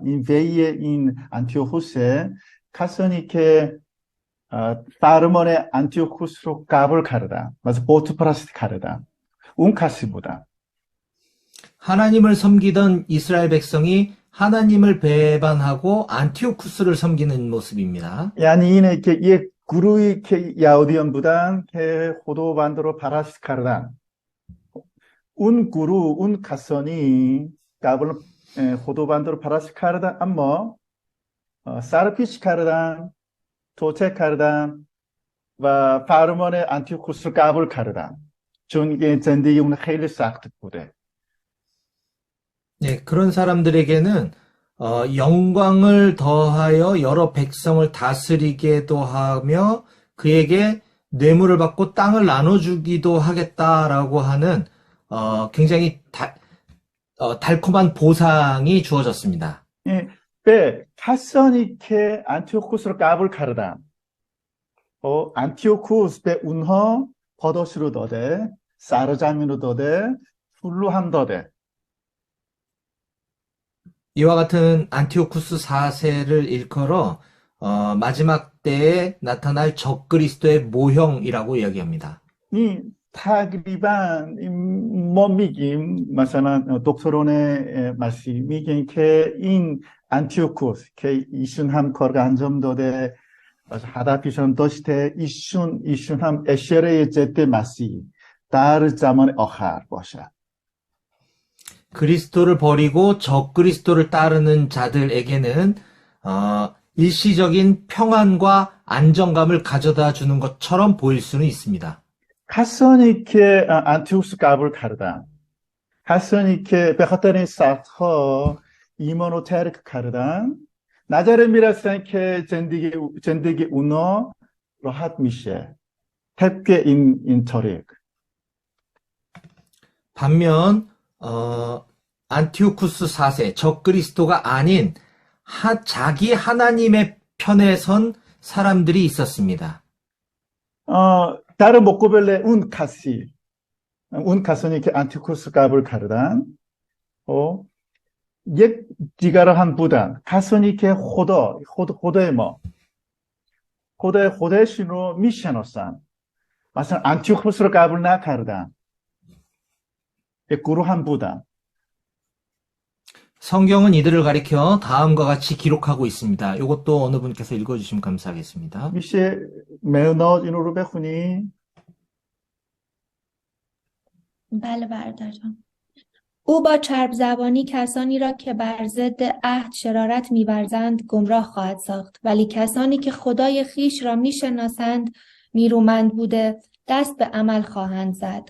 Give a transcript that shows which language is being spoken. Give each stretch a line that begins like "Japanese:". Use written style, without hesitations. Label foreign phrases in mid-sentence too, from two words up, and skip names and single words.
Persian: این وی این انتیوکوسه کسانی که فرمان انتیوکوس رو قبول کردن. مثلا بتپرستی کردن. اون کسی بودن.
Korean: 하나님을 섬기던 이스라엘 백성이 하나님을 배반하고 안티오쿠스를 섬기는 모습입니다.
Persian: یعنی اینه که یک گروهی که یهودیان بودن که خداوند رو پرست کردن. اون گروه اون کسانی قبل خداوند رو پرست کردن اما سرپیچ کردن توطئه کردن و فرمان انتیوکوس رو قبول کردن چون زندگی اون خیلی سخت بوده.
Korean: 네, 그런 사람들에게는 영광을 더하여 여러 백성을 다스리게도 하며 그에게 뇌물을 받고 땅을 나눠주기도 하겠다라고 하는 굉장히 달콤한 보상이 주어졌습니다.
Persian: به کسانی که انتیوکوس رو قبول کردن انتیوکوس به اونها پاداش رو داده سرزمین رو داده پول هم داده.
Korean: 이와 같은 안티오쿠스 4세를 일컬어 마지막 때에 나타날 적그리스도의 모형이라고 이야기합니다.
Persian: این تقریبا ما میگیم مثلا دکتران مسیح میگن که این انتیوکوس که ایشون هم کار انجام داده هدفشون داشته ایشون هم اشاره ضد مسیح در زمان آخر باشه.
Korean: 그리스도를 버리고 적그리스도를 따르는 자들에게는 일시적인 평안과 안정감을 가져다 주는 것처럼 보일 수는 있습니다.
Persian: کسانی که انتیوکوس قبول کردن کسانی که به خاطر این سخت‌ها ایمان رو ترک کردن نظر میرسن که زندگی اونا راحت میشه طبق این طریق.
Korean: 반면 안티오쿠스 4세 적그리스도가 아닌 자기 하나님의 편에 선 사람들이 있었습니다.
Persian: در مقابل اون کسانی که انتیوکوس قبول کردن یک دیگر هم بودن کسانی که خدای ما خودشون رو میشناسن مثلا انتیوکوس رو قبول نکردن یک گروه هم بودن.
Korean: 성경은 이들을 가리켜 다음과 같이 기록하고 있습니다. 이것도 어느 분께서 읽어주시면 감사하겠습니다.
Persian: میشه مهناز اینو رو بخونی؟ بله برادر جان. او با چرب زبانی کسانی را که بر ضد عهد شرارت می‌ورزند گمراه خواهد ساخت، ولی کسانی که خدای خویش را می‌شناسند نیرومند بوده دست به عمل خواهند زد.